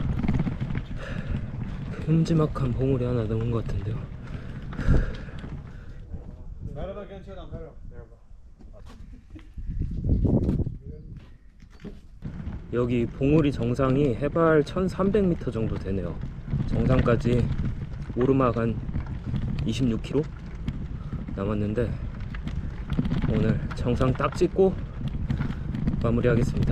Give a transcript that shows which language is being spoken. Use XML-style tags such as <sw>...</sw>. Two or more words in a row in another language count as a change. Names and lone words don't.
<ko>큼지막한 봉우리 하나 넘은 것 같은데요.</ko> <tr>Merhaba genç adam, merhaba.</tr> <ko>여기 봉우리 정상이 해발 1300m 정도 되네요. 정상까지 오르막 한 26km 남았는데 오늘 정상 딱 찍고 마무리하겠습니다.</ko>